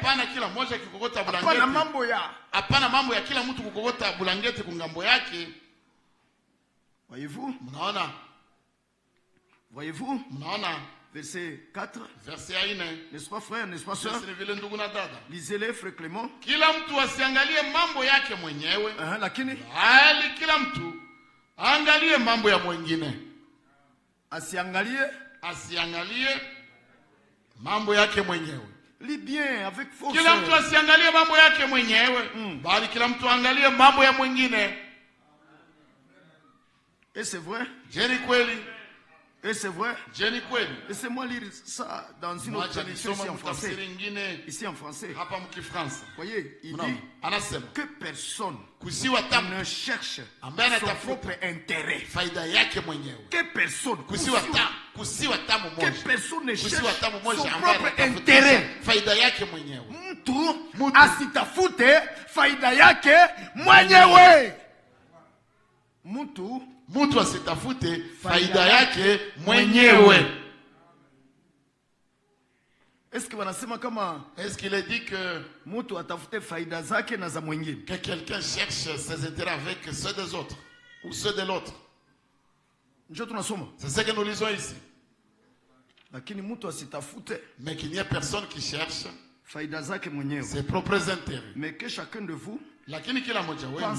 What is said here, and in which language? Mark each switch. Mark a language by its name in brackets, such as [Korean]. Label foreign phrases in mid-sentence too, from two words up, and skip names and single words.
[French] Voyez-vous? Voyez-vous? Verset 4. N'est-ce pas frère, n'est-ce pas soeur? Lisez-les, frère Clément. [Swahili] Lakini asiangalie mambo yake mwenyewe. [French] Lis bien avec force. [Swahili] Kila mtu asiangalie mambo yake mwenyewe, bali kila mtu angalie mambo ya mwingine. [French] Et c'est vrai? [Swahili] Jeni kweli? [French] Et c'est vrai? [Swahili] Jeni kweli? [French] Laissez-moi lire ça dans une autre traduction ici en français. Ici en français. [Swahili] Hapa mkifransa. [French] Voyez, il dit que personne ne cherche son propre intérêt. [Swahili] Faida yake mwenyewe. [French] Que personne ne cherche son propre intérêt. [Swahili] Faida yake mwenyewe. Mtu asitafute faida yake mwenyewe. Mtu asitafute faida yake mwenyewe. [French] Est-ce qu'il est dit que [Swahili] mtu atafute faida zake na za mwingine? [French] Que quelqu'un cherche ses intérêts avec ceux des autres ou ceux de l'autre? C'est ce que nous lisons ici. Mais qu'il n'y a personne qui cherche ses propres intérêts. Mais que chacun de vous pense